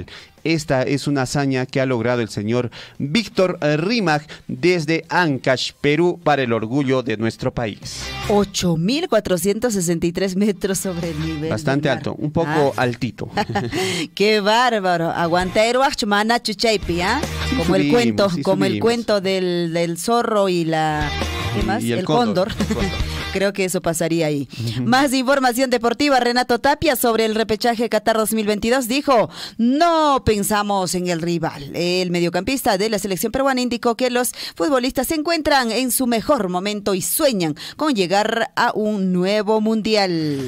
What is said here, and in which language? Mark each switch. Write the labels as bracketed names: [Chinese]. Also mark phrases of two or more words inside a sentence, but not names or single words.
[Spanish] Esta es una hazaña que ha logrado el señor Víctor Rímaj desde Ancash, Perú, para el orgullo de nuestro país. 8.463 metros sobre el nivel. Bastante alto, un poco altito. ¡Qué bárbaro! [Quechua] Aguantero, mana chuchaipi, ¿ah? [Spanish] Como el cuento, como el cuento del zorro y la... ¿Qué más? Y el cóndor. Creo que eso pasaría ahí. Más información deportiva. Renato Tapia sobre el repechaje Qatar 2022 dijo: no pensamos en el rival. El mediocampista de la selección peruana indicó que los futbolistas se encuentran en su mejor momento y sueñan con llegar a un nuevo mundial.